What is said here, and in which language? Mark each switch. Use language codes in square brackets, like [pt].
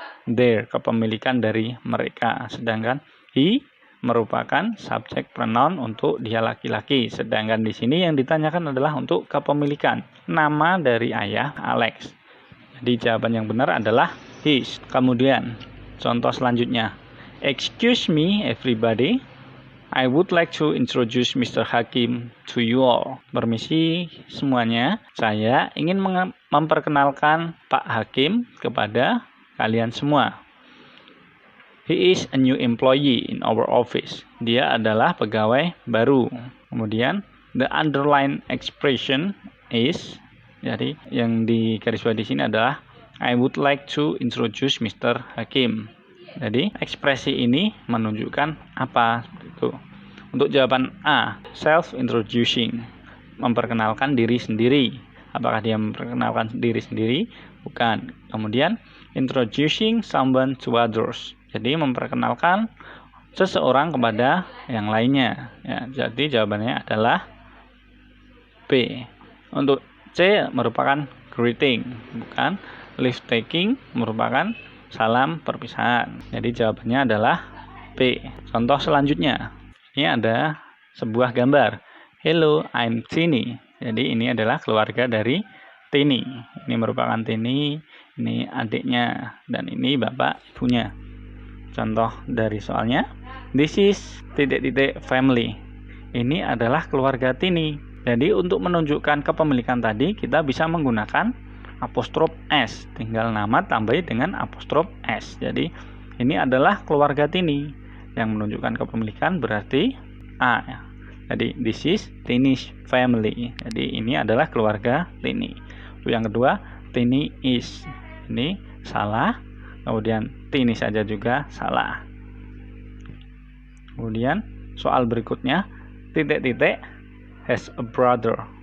[id] Their kepemilikan dari mereka. Sedangkan he merupakan subject pronoun untuk dia laki-laki. Sedangkan di sini yang ditanyakan adalah untuk kepemilikan. Nama dari ayah Alex. Jadi jawaban yang benar adalah his. Kemudian contoh selanjutnya. [en] Excuse me everybody, I would like to introduce Mr. Hakim to you all. [id] Permisi semuanya, saya ingin memperkenalkan Pak Hakim kepada kalian semua. [en] He is a new employee in our office. [id] Dia adalah pegawai baru. Kemudian [en] the underline expression is, [id] jadi yang di garis bawah di sini adalah [en] I would like to introduce Mr. Hakim. [id] Jadi ekspresi ini menunjukkan apa itu. Untuk jawaban A, self-introducing, memperkenalkan diri sendiri. Apakah dia memperkenalkan diri sendiri? Bukan. [en] Kemudian introducing someone to others. [id] Jadi memperkenalkan seseorang kepada yang lainnya. Ya, jadi jawabannya adalah B. Untuk C merupakan greeting, bukan. Leave taking merupakan salam perpisahan. Jadi jawabannya adalah B. Contoh selanjutnya. Ini ada sebuah gambar. [en] Hello, I'm Tini. [id] Jadi ini adalah keluarga dari Tini. Ini merupakan Tini, ini adiknya, dan ini bapak ibunya. Contoh dari soalnya, [en] this is ... family. [id] Ini adalah keluarga Tini. Jadi untuk menunjukkan kepemilikan tadi, kita bisa menggunakan apostrof S. Tinggal nama tambahi dengan apostrof S. Jadi ini adalah keluarga Tini. Yang menunjukkan kepemilikan berarti A. [en] Jadi this is Tini's family. [id] Jadi ini adalah keluarga Tini. Yang kedua, Tini is. Ini salah. Kemudian Tini saja juga salah. Kemudian soal berikutnya, ... [en] has a brother.